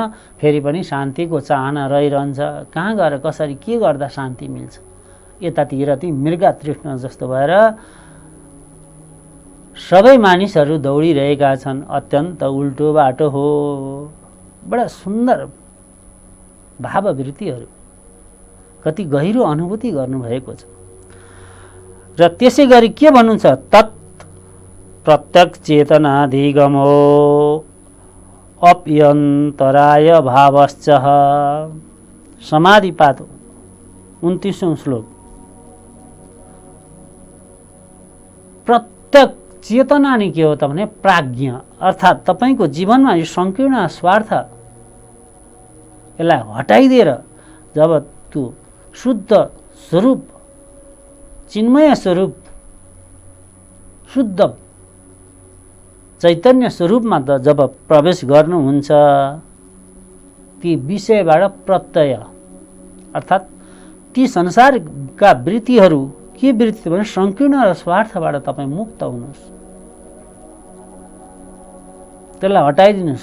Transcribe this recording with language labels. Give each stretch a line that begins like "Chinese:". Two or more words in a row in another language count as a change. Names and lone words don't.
Nepali: फेरि पनि शान्तिको चाहना रहिरहन्छ। कहाँ गएर कसरी के गर्दा शान्ति मिल्छ, यतातिर ती मृगा तृष्ण जस्तो भएर सबै मानिसहरू दौडिरहेका छन्। अत्यन्त उल्टो बाटो हो। बडा सुन्दर भाववृत्तिहरू, कति गहिरो अनुभूति गर्नुभएको छ। र त्यसै गरी के भन्नुहुन्छ,
Sanskrit: तत् प्रत्यक् चेतनाधिगमो अप्यन्तराय भावश्च।
Nepali: समाधिपाद 29औं श्लोक। प्रत्यक् चेतना नि के हो त भने प्राज्ञ, अर्थात् तपाईको जीवनमा यो संकीर्ण स्वार्थ यसलाई हटाइदिएर जब त्यो शुद्ध स्वरूप, चिन्मय स्वरूप, शुद्ध चैतन्य स्वरूपमा त जब प्रवेश गर्नुहुन्छ, ती विषयबाट प्रत्यय अर्थात् ती संसारका वृत्तिहरू, के वृत्ति भने संकीर्ण र स्वार्थबाट तपाईँ मुक्त हुनुहोस्, त्यसलाई हटाइदिनुहोस्।